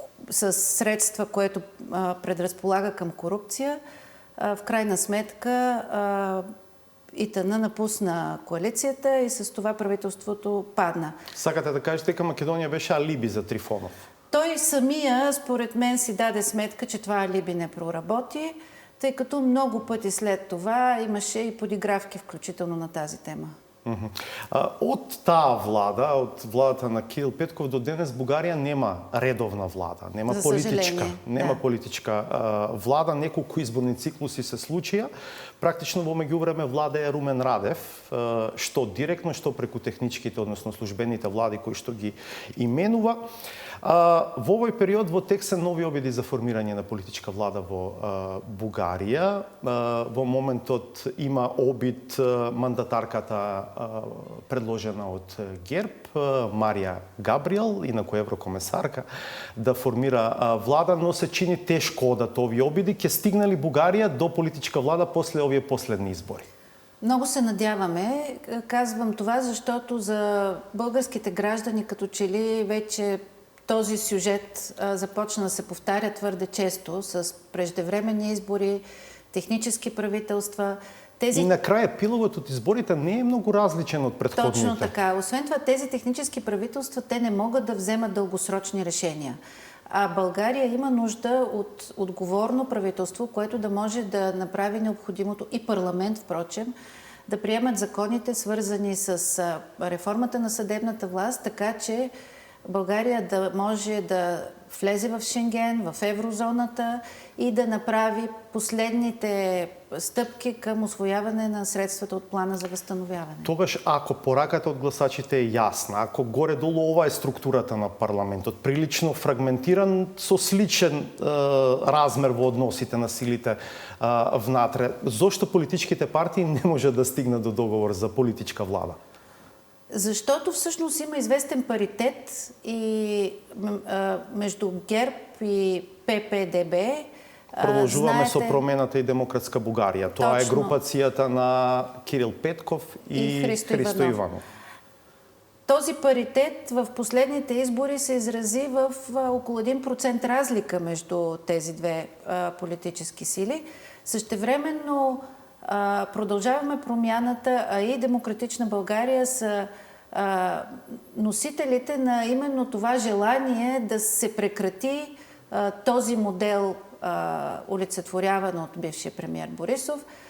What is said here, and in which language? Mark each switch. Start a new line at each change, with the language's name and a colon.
Bulgarian: с средства, което предразполага към корупция, в крайна сметка ИТН напусна коалицията и с това правителството падна.
Macedonian: Сакате да кажете дека Македонија беше алиби за Трифонов?
Bulgarian: Той самия, според мен, си даде сметка, че това алиби не проработи, тъй като много пъти след това имаше и подигравки, включително на тази тема.
Macedonian: Од таа влада, од владата на Кирил Петков до денес Бугарија нема редовна влада, нема политичка влада, неколку изборни циклуси се случија. Практично во меѓувреме влада е Румен Радев, што директно, што преку техничките, односно службените влади кои што ги именува. Во овој период во тек се нови обиди за формирање на политичка влада во Бугарија. Во моментот има обид мандатарката предложена од ГЕРБ, Марија Габриел, инаку еврокомесарка, да формира влада, но се чини тешко одат овие обиди. Ќе стигнали Бугарија до политичка влада после овие последни избори?
Bulgarian: Много се надяваме. Казвам това, защото за българските граждани като че ли вече този сюжет започна да се повтаря твърде често с преждевременни избори, технически правителства. И накрая епилогът от изборите не е много различен от предходните. Точно така. Освен това, тези технически правителства, те не могат да вземат дългосрочни решения. А България има нужда от отговорно правителство, което да може да направи необходимото, и парламент, впрочем, да приемат законите, свързани с реформата на съдебната власт, така че България да може да влезе в Шенген, в еврозоната и да направи последните стъпки към усвояване на средствата от плана за възстановяване.
Macedonian: Тогаш, ако пораката от гласачите е ясна, ако горе-долу ова е структурата на парламентот, прилично фрагментиран, со сличен размер во односите на силите внатре, зошто политичките партии не може да стигнат до договор за политичка влада?
Bulgarian: Защото всъщност има известен паритет и между ГЕРБ и ППДБ.
Macedonian: Продолжуваме со промената и Демократска Бугарија. Тоа е групацијата на Кирил Петков и Христо Иванов.
Bulgarian: Този паритет в последните избори се изрази в около 1% разлика между тези две политически сили. Същевременно Продължаваме промяната, а и Демократична България са носителите на именно това желание да се прекрати този модел, олицетворяван от бившия премиер Борисов,